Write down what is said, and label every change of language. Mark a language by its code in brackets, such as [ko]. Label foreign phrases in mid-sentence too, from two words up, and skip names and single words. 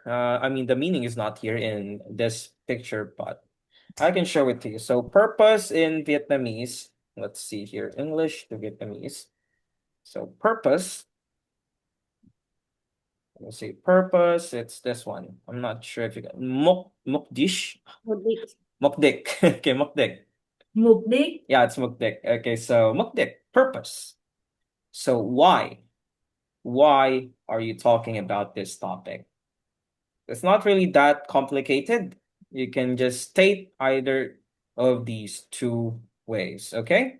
[en] I mean, the meaning is not here in this picture, but I can show it to you. So purpose in Vietnamese, let's see here, English to Vietnamese. So purpose, let's see, purpose, it's this one. I'm not sure if you got mukdish. Mukdik. Okay, mukdik. [vi] Mục đích. [en] Yeah, it's mukdik. Okay, so mukdik, purpose. So why? Why are you talking about this topic? It's not really that complicated. You can just state either of these two ways, okay?